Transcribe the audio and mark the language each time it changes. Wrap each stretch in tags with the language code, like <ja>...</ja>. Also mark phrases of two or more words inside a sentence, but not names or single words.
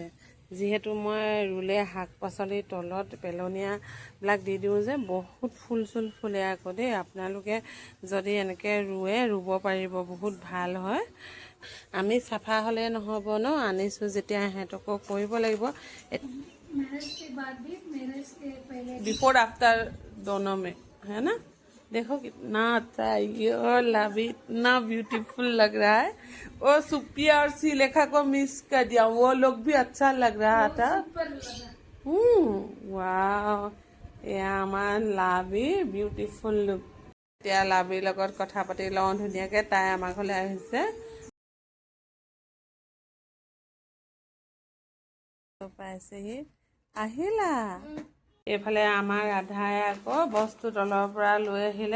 <as>যিহেতু মই ৰুলে শাক পাচলিৰ তলত পেলনীয়াবিলাক দি দিওঁ যে, বহুত ফুল চুল ফুলে আকৌ দেই। আপোনালোকে যদি এনেকৈ ৰুব পাৰিব, বহুত ভাল হয়। আমি চাফা হ'লে নহ'ব ন, আনিছোঁ যেতিয়া সিহঁতকো কৰিব লাগিব।</as> <hi>बिफोर आफ्टर दोनों में है ना। देखो कितना अच्छा है ये, और लाभी इतना ब्यूटीफुल लग रहा है। वो सुप्रिया और श्रीलेखा को मिस कर दिया, वो लोग भी अच्छा लग रहा था। वाह,</hi> <as>এয়া আমাৰ লাভি বিউটিফুল লুক। এতিয়া লাভিৰ লগত কথা পাতি লওঁ ধুনীয়াকৈ। তাই আমাৰ ঘৰলৈ আহিছে। পাইছেহি, আহিলা। এইফালে আমাৰ ৰাধাই আকৌ বস্তু তলৰ পৰা লৈ আহিলে।</as>